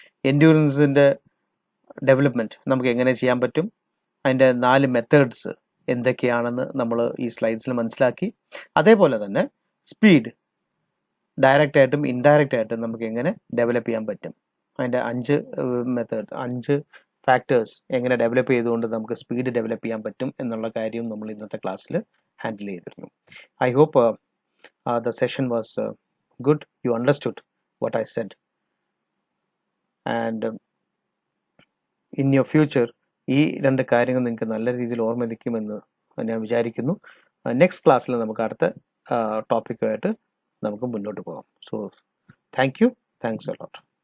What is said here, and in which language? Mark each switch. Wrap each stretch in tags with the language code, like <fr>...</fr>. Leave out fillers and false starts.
<ml>എൻഡ്യൂറൻസിൻ്റെ development നമുക്ക് എങ്ങനെ ചെയ്യാൻ പറ്റും, അതിൻ്റെ 4 മെത്തേഡ്സ് എന്തൊക്കെയാണെന്ന് നമ്മൾ ഈ സ്ലൈഡ്സിൽ മനസ്സിലാക്കി. അതേപോലെ തന്നെ സ്പീഡ് ഡയറക്റ്റ് ആയിട്ടും ഇൻഡയറക്റ്റ് ആയിട്ടും നമുക്ക് എങ്ങനെ ഡെവലപ്പ് ചെയ്യാൻ പറ്റും, അതിൻ്റെ 5 ഫാക്ടേഴ്സ് എങ്ങനെ ഡെവലപ്പ് ചെയ്തുകൊണ്ട് നമുക്ക് സ്പീഡ് ഡെവലപ്പ് ചെയ്യാൻ പറ്റും എന്നുള്ള കാര്യം നമ്മൾ ഇന്നത്തെ ക്ലാസ്സിൽ ഹാൻഡിൽ ചെയ്തിരുന്നു.</ml> <en>I hope the session was good. You understood what I said, and in your future</en> <ml>ഈ 2 കാര്യങ്ങൾ നിങ്ങൾക്ക് നല്ല രീതിയിൽ ഓർമ്മിക്കുമെന്ന് ഞാൻ വിചാരിക്കുന്നു. നെക്സ്റ്റ് ക്ലാസ്സിൽ നമുക്ക് അടുത്ത ടോപ്പിക്കുമായിട്ട് നമുക്ക് മുന്നോട്ട് പോകാം.</ml> <en>So thank you, thanks a lot.</en>